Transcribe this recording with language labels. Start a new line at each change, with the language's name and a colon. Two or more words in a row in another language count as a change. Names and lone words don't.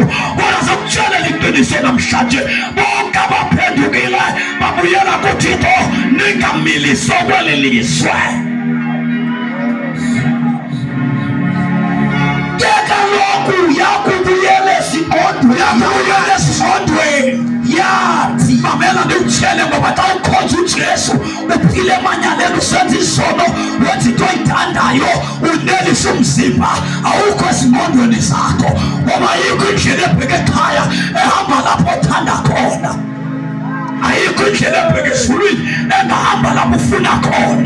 Xhosa: Kodwa zokutshela iqiniso namhlanje bonke abaphendukile babuyela kuThixo, ningamiliso kweli lizwe. Yakubuyela esizondweni yathi mamela ndikutshele ngoba xa ukhonza uJesu uphile emanyaleni usenza izono wenza into oyithandayo unelisa umzimba awukho ezingqondweni zakho ngoba ayikho indlela ebheke ekhaya ehamba lapho othanda khona. Ayikho indlela ebheke ezulwini engahamba lapho ufuna khona.